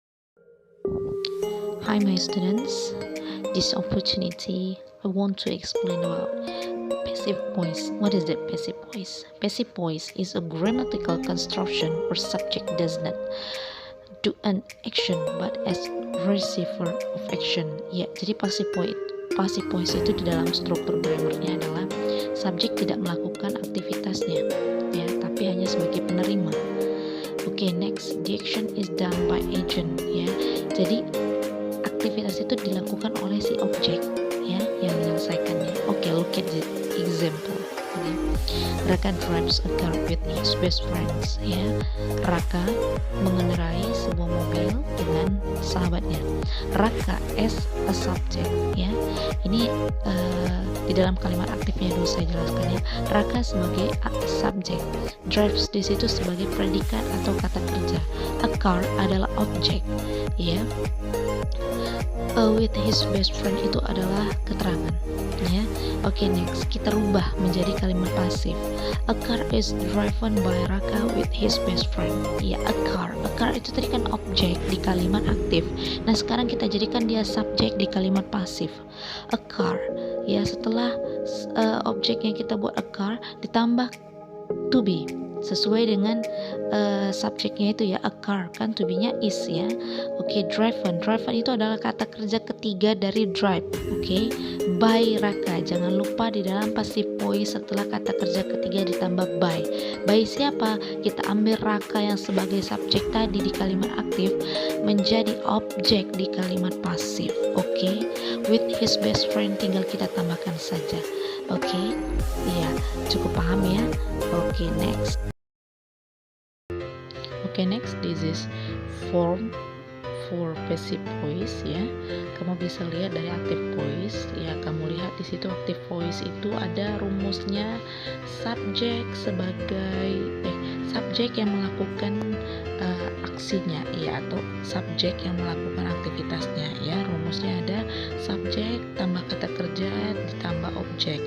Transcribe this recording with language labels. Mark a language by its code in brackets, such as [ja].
[en] Hi my students, this opportunity I want to explain about passive voice. What is that passive voice? Passive voice is a grammatical construction or subject does not do an action but as receiver of action. [id] Ya, jadi passive voice itu di dalam struktur grammarnya adalah subjek tidak melakukan aktivitasnya, ya, tapi hanya sebagai penerima. [en] Oke, next, the action is done by agent, ya. [id] Jadi aktivitas itu dilakukan oleh si objek, ya, yang menyelesaikannya. [en] Oke, look at the example. Okay. Raka drives a car with his best friends, ya. [id] Raka mengendarai sebuah mobil dengan sahabatnya. [en] Raka as a subject, [id] ya. Ini di dalam kalimat aktifnya dulu saya jelaskan, ya. Raka sebagai subjek, drives di situ sebagai predikat atau kata kerja. A car adalah objek, ya. [en] With his best friend [id] itu adalah keterangan, ya. Oke, next kita rubah menjadi kalimat pasif. [en] A car is driven by Raka with his best friend. [id] Ya, a car itu tadi kan objek di kalimat aktif. Nah, sekarang kita jadikan dia subjek di kalimat pasif. A car, ya, setelah objek yang kita buat a car ditambah to be sesuai dengan subjeknya itu, ya. A car kan to be-nya is, ya. Oke, driven itu adalah kata kerja ketiga dari drive. Oke, by Raka. Jangan lupa di dalam passive voice setelah kata kerja ketiga ditambah by siapa? Kita ambil Raka yang sebagai subjek tadi di kalimat aktif menjadi objek di kalimat pasif. Oke, [en] with his best friend [id] tinggal kita tambahkan saja. Oke, ya, cukup paham, ya. Oke, next. [en] Oke, next, this is form for passive voice, ya. [id] Kamu bisa lihat dari active voice, ya. Kamu lihat di situ active voice itu ada rumusnya subjek sebagai subjek yang melakukan aksinya, ya, atau subjek yang melakukan aktivitasnya, ya. Rumusnya ada subjek tambah kata kerja ditambah objek.